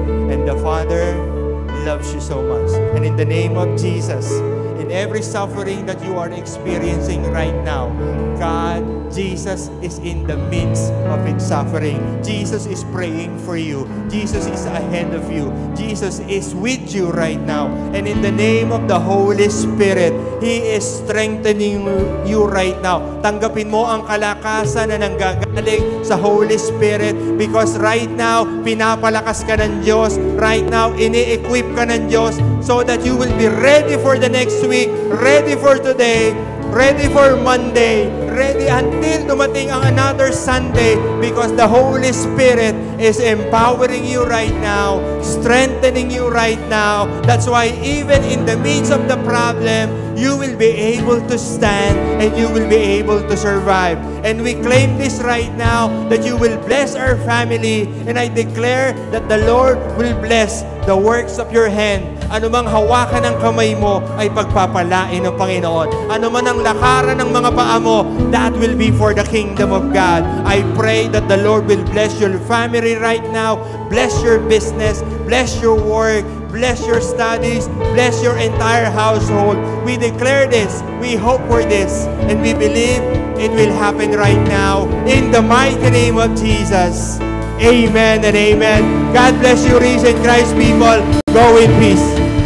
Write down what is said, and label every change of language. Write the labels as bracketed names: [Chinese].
[English] And the Father loves you so much. And in the name of Jesus, in every suffering that you are experiencing right now, God, Jesus is in the midst of its suffering. Jesus is praying for you. Jesus is ahead of you. Jesus is with you right now. And in the name of the Holy Spirit, He is strengthening you right now. [Filipino] Tanggapin mo ang kalakasan na nanggagaling sa Holy Spirit, [English] because right now, [Filipino] pinapalakas ka ng Diyos. [English] Right now, ini-equip ka ng Diyos so that you will be ready for the next week, ready for today, ready for Monday, ready until [Filipino] dumating ang [English] another Sunday, because the Holy Spirit is empowering you right now, strengthening you right now. That's why even in the midst of the problem, you will be able to stand and you will be able to survive. And we claim this right now, that you will bless our family, and I declare that the Lord will bless the works of your hand. [Filipino] Ano mang hawakan ng kamay mo ay pagpapalain ng Panginoon. Ano man ang lakaran ng mga paa mo, [English] that will be for the kingdom of God. I pray that the Lord will bless your family right now, bless your business, bless your work, bless your studies, bless your entire household. We declare this, we hope for this, and we believe it will happen right now in the mighty name of Jesus. Amen and amen. God bless you, risen Christ people. Go in peace.